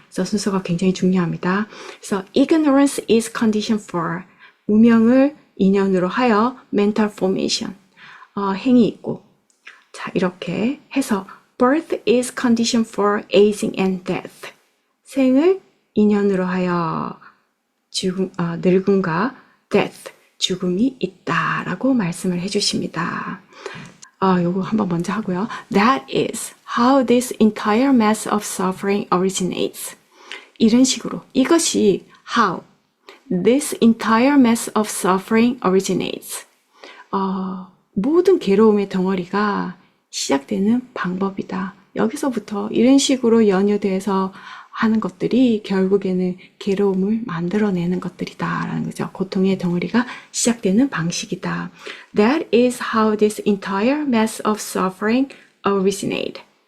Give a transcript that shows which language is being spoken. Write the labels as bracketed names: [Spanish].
[Korean] 그래서 순서가 굉장히 중요합니다. 그래서 [English] ignorance is condition for [Korean] 무명을 인연으로 하여 mental formation 행이 있고 자 이렇게 해서 [English] birth is condition for aging and death [Korean] 생을 인연으로 하여 늙음과 death, 죽음이 있다라고 말씀을 해주십니다. 요거 한번 먼저 하고요. [English] That is how this entire mass of suffering originates. [Korean] 이런 식으로 이것이 [English] how this entire mass of suffering originates. [Korean] 모든 괴로움의 덩어리가 시작되는 방법이다. 여기서부터 이런 식으로 연유돼서 하는 것들이 결국에는 괴로움을 만들어내는 것들이다라는 거죠. 고통의 덩어리가 시작되는 방식이다. [English] That is how this entire mass of suffering originate.